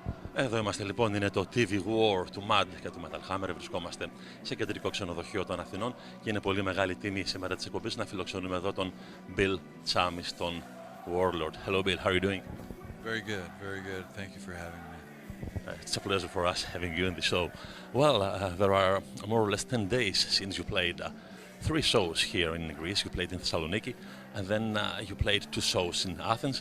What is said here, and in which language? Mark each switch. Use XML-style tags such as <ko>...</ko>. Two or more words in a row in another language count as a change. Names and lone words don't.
<el>Εδώ είμαστε λοιπόν, είναι το TV War του MAD και του Metal Hammer. Βρισκόμαστε σε κεντρικό ξενοδοχείο των Αθηνών και είναι πολύ μεγάλη τιμή σήμερα της εκπομπής να φιλοξενούμε εδώ τον Bill Tsamis, τον Warlord.</el> <en>Hello Bill, how are you doing? Very good, very good. Thank you for having me. It's a pleasure for us having you in the show. Well, there are more or less 10 days since you played three shows here in Greece. You played in Thessaloniki, and then you played two shows in Athens.</en>